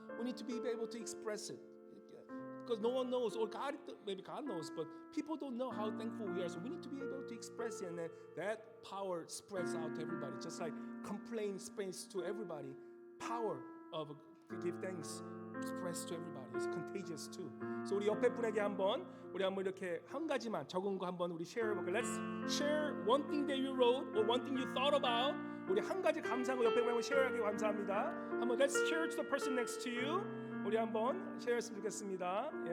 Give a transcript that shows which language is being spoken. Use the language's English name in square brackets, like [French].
[English] We need to be able to express it. Because no one knows, or God, maybe God knows, but people don't know how thankful we are. So we need to be able to express it, and that power spreads out to everybody. Just like complaint spreads to everybody, power of to give thanks spreads to everybody. It's contagious too. [Korean] So 우리 옆에 분에게 한번 이렇게 한 가지만 적은 거 한번 우리 share 해볼게요. [English] Let's share one thing that you wrote or one thing you thought about. [Korean] 우리 한 가지 감사한 거 옆에 분에게 share하기 감사합니다. 한번 [English] let's share to the person next to you. [Korean] 우리 한번 share했으면 좋겠습니다.